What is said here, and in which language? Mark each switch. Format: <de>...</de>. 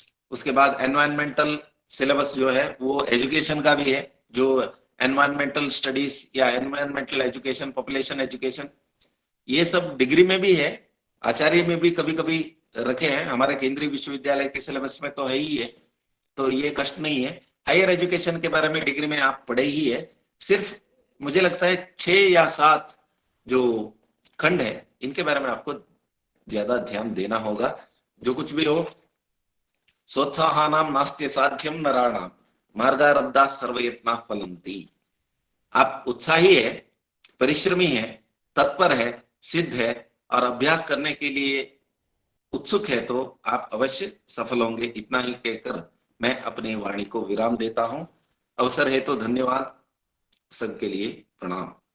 <hi>उसके बाद environmental syllabus जो है वो एजुकेशन का भी है, जो एनवायरमेंटल स्टडीज या एनवायरमेंटल एजुकेशन, पॉपुलेशन एजुकेशन, ये सब डिग्री में भी है, आचार्य में भी कभी कभी रखे हैं। हमारे केंद्रीय विश्वविद्यालय के सिलेबस में तो है ही है, तो ये कष्ट नहीं है। हायर एजुकेशन के बारे में डिग्री में आप पढ़े ही है। सिर्फ मुझे लगता है 6 या 7 जो खंड है इनके बारे में आपको ज्यादा ध्यान देना होगा। जो कुछ भी हो,</hi> <sa>सोत्साहानां नास्ति साध्यम नराणाम मार्गारब्धाः सर्वयत्नाः फलन्ति।</sa> <hi>आप उत्साही है, परिश्रमी है, तत्पर है, सिद्ध है और अभ्यास करने के लिए उत्सुक है तो आप अवश्य सफल होंगे। इतना ही कहकर मैं अपनी वाणी को विराम देता हूं। अवसर है तो धन्यवाद, सबके लिए प्रणाम।</hi>